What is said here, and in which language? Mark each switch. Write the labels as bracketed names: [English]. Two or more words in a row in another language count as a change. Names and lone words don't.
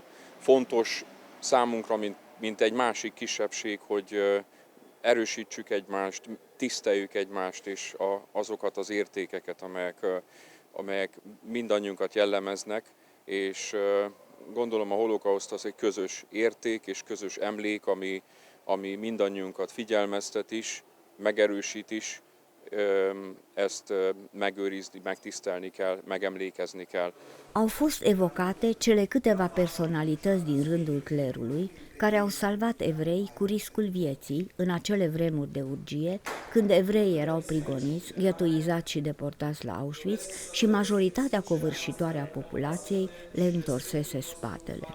[Hungarian] Fontos számunkra, mint egy másik kisebbség, hogy erősítsük egymást, tiszteljük egymást és azokat az értékeket, amelyek mindannyiunkat jellemeznek, és gondolom a holokauszt az egy közös érték és közös emlék, ami mindannyiunkat figyelmeztet is, megerősít is, ezt megőrizni, megtisztelni kell, megemlékezni kell. [Romanian] Au fost evocate cele câteva personalități din rândul clerului care au salvat evrei cu riscul vieții în acele vremuri de urgie, când evreii erau prigoniți, ghetuizați și deportați la Auschwitz și majoritatea covârșitoare a populației le întorsese spatele.